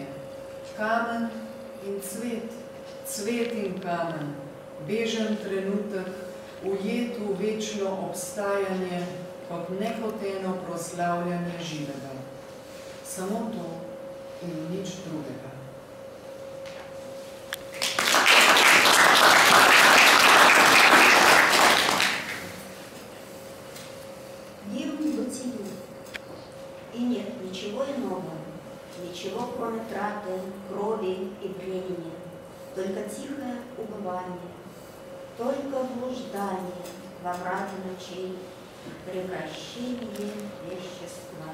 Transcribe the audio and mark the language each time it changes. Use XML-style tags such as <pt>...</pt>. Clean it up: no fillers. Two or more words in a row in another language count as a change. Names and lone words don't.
<sl>Kamen in cvet, cvet in kamen, bežen trenutek, ujet v večno obstajanje, kot nehoteno proslavljanje živega. Samo to in nič drugega.</sl> <ru>Гимн бытию. И нет ничего иного, ничего, кроме траты, крови и времени, только тихое упование, только блуждание во мраке ночей, превращение вещества.</ru>